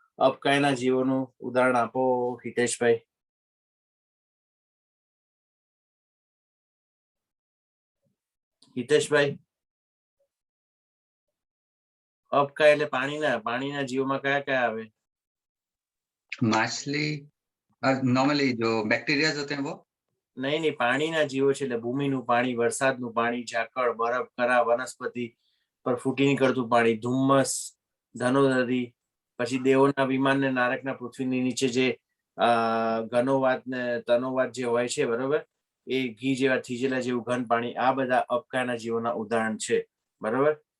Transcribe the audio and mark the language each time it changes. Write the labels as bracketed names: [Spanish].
[Gujarati] અપકાયના જીવોનું ઉદાહરણ આપો હિતેશભાઈ. હિતેશભાઈ, અપકાય એટલે પાણીના જીવોમાં કયા કયા આવે? [Hindi] माछली नॉर्मली जो बैक्टीरिया होते हैं वो [Gujarati] નહીં, પાણીના જીવો છે એટલે ભૂમિનું પાણી, વરસાદનું પાણી, ઝાકળ, બરફ, કરા, વનસ્પતિ પર ફૂટી નીકળતું પાણી, ધુમ્મસ, ધનોનદી, પછી દેવોના વિમાન ને નારકના પૃથ્વીની નીચે જે ઘનોવાત ને તનોવાત જે હોય છે, બરોબર, એ ઘી જેવા થીજેલા જેવું ઘન પાણી, આ બધા અપકાયના જીવોના ઉદાહરણ છે, બરોબર.